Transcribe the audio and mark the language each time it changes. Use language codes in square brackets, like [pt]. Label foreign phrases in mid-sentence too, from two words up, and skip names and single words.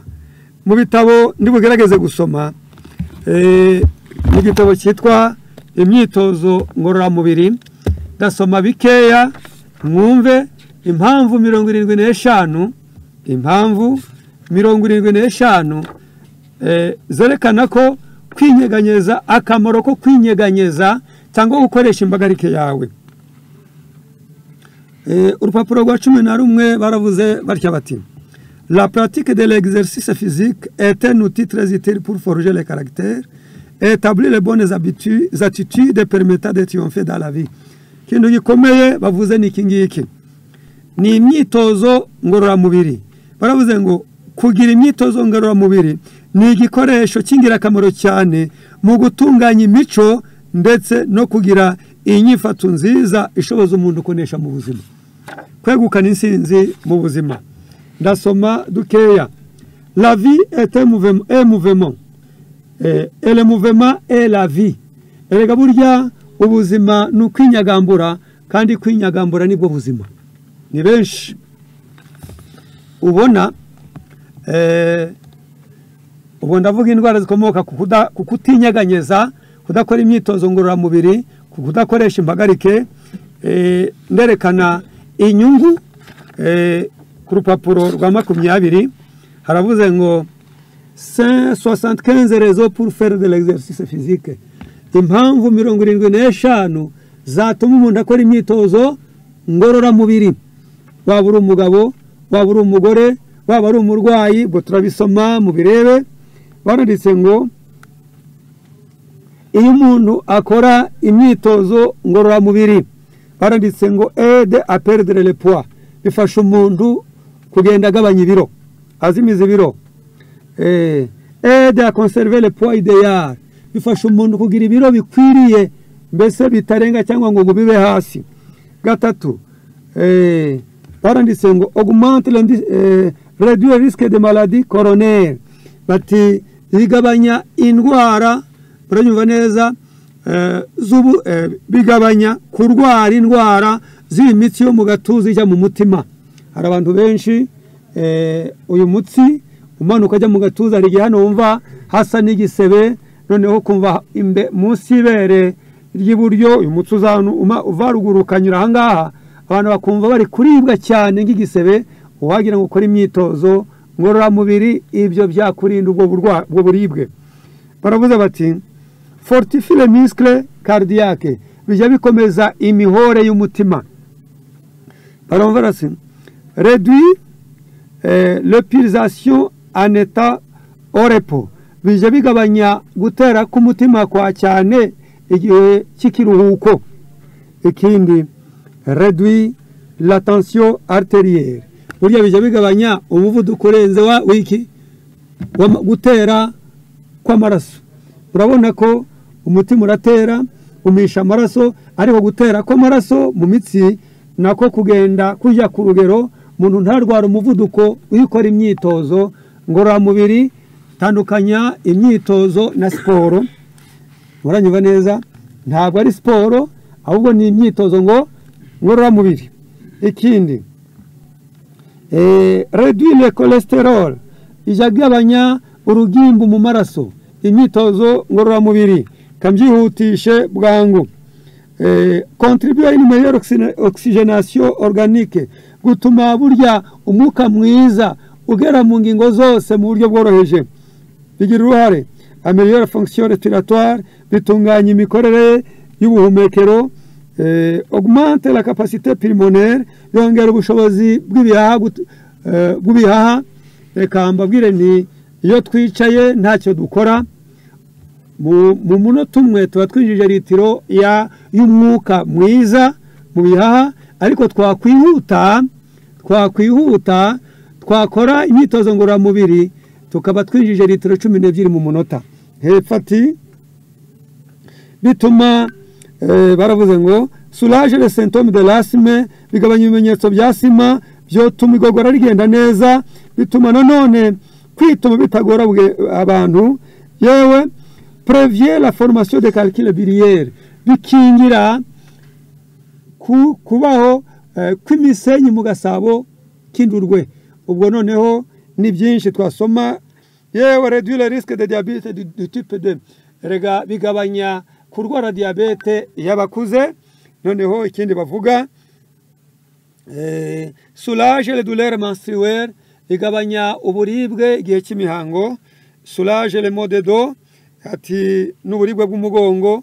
[rw] Mu bitabo ndibugerageze gusoma, mu gitabo cyitwa imyitozo ngororamubiri, ndasoma bikeya mwumve impamvu 75, impamvu 75 zerekana ko kwinyeganyeza, akamaro ko kwinyeganyeza cyangwa gukoresha imbagarike yawe. Urupapuro rwa 11 baravuze batya bati: [fr] La pratique de l'exercice physique est un outil très utile pour forger le caractère et établir les bonnes attitudes permettant de triompher dans la vie. [rw] Kintu gikomeye bavuze ni kingiki, ni imyitozo ngororamubiri. Baravuze ngo kugira imyitozo ngororamubiri ni igikoresho cy'ingirakamaro cyane mu gutunganya imico ndetse no kugira inyifato nziza ishoboza umuntu kunesha mu buzima, kwegukana insinzi mu buzima. ndasoma dukeya. [fr] La vie est un mouvement et le mouvement est la vie. [rw] Erega burya ubuzima ni ukwinyagambura, kandi kwinyagambura nibwo buzima. Ni benshi ubona ubu ndavuga indwara zikomoka ku kutinyeganyeza, kudakora imyitozo ngororamubiri, kudakoresha impagarike. Nderekana inyungu ku rupapuro rwa 20 haravuze ngo 75 [fr] raisons pour faire de l'exercice physique. [rw] Impamvu 75 zatuma umuntu akora imyitozo ngororamubiri, waba uri umugabo, waba uri umugore, waba ari umurwayi. Bwo turabisoma mu birebe. Baranditse ngo iyo umuntu akora imyitozo ngororamubiri, baranditse ngo [fr] aide à perdre le poids, [rw] bifasha umuntu kugenda agabanya ibiro, azimiza ibiro. [fr] Aide à conserver le poids idéal, [rw] bifasha umuntu kugira ibiro bikwiriye, mbese bitarenga cyangwa ngo bibe hasi. Gatatu, baranditse ngo [fr] augmente réduire le risque de maladie coronaire, [rw] bati bigabanya indwara, uranyumva neza, bigabanya kurwara indwara z'imitsi yo mu gatuza ijya mu mutima. Hari abantu benshi uyu mutsi umanuka ajya mu gatuza, hari igihe hano wumva hasa n'igisebe, noneho kumva munsi y'ibere ry'iburyo uyu mutsi uva ruguru ukanyura ahangaha, abantu bakumva bari kuribwa cyane nk'igisebe. Uwagira ngo ukore imyitozo ngororamubiri, ibyo byakurinda ubwo buribwe. Baravuze bati [fr] fortifie les muscles cardiaques, [rw] bijya bikomeza imihore y'umutima. Baravuga bati [fr] réduit le pulsation en état au repos, [rw] bijya bigabanya gutera k'umutima kwa cyane igihe cy'ikiruhuko. [fr] Ikindi réduit la tension artérielle, [rw] burya bijya bigabanya umuvuduko urenze gutera kw'amaraso. Urabona ko umutima uratera, umisha amaraso, ariko gutera kw'amaraso mu mitsi nako kugenda kujya ku rugero, umuntu ntarwara umuvuduko uyikora imyitozo ngororamubiri. Tandukanya imyitozo na siporo. Muranyumva neza, ntabwo ari siporo, ahubwo ni imyitozo ngororamubiri. [fr] Ikindi réduire le cholestérol, [rw] ijagabanya urugimbu mu maraso. Imyitozo ngororamubiri kamyihutishe bwangu. [fr] Contribuer à une meilleure oxygénation organique, [rw] gutuma burya umwuka mwiza ugera mu ngingo zose mu buryo bworoheje. Bigira uruhare [fr] améliore fonction respiratoire, [rw] bitunganya imikorere y'ubuhumekero. [fr] Augmente la capacité pulmonaire, [rw] yongera ubushobozi bw'ibihaha. Reka mbabwire ni iyo twicaye ntacyo dukora, mu munota umwe tuba twinjije litiro y'umwuka mwiza mu bihaha, ariko twakwihuta twakora imyitozo ngororamubiri tukaba twinjije litiro 12 mu munota. Hepfo ati bituma baravuze ngo [fr] soulage les symptômes de l'asthme, [rw] bigabanya ibimenyetso bya asima, byotuma igogora rigenda neza, bituma nanone kwituma bitagora abantu. [fr] Yewe prévient la formation de calcul biliaire, [rw] bikingira kubaho kw'imisenyi mu gasabo k'indurwe. Ubwo noneho ni byinshi twasoma. [fr] Yewe réduire le risque de diabète du type 2, [rw] rega bigabanya kurwara diabete y'abakuze. Noneho ikindi bavuga [fr] soulage les douleurs menstruelles, [rw] igabanya uburibwe igihe cy'imihango. [fr] Soulage les maux de dos, [rw] ati n'uburibwe bw'umugongo.